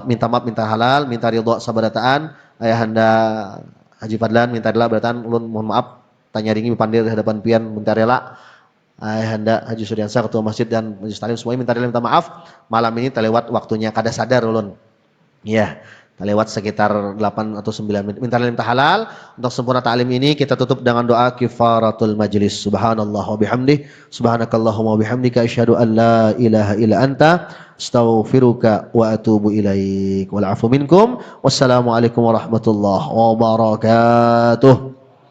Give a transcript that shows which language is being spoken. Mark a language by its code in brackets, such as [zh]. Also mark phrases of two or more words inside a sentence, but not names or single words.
[bjn] Minta maaf, minta halal, minta ridha sabarataan. Ayahanda Haji Fadlan minta rela berataan ulun mohon maaf tanya ringi pandir di hadapan pian minta rela. [id] Ayahanda Haji Suryansa ketua masjid dan majelis taklim semuanya minta rela minta maaf. [bjn] Malam ini terlewat waktunya kada sadar ulun. [id] Iya, terlewat sekitar 8 atau 9 menit. Minta halal. Untuk sempurna ta'lim ini kita tutup dengan doa kifaratul majlis. [ar] سبحان الله وبحمده سبحانك اللهم وبحمدك أشهد أن لا إله إلا أنت أستغفرك وأتوب إليك. والعفو منكم. والسلام عليكم ورحمة الله وبركاته.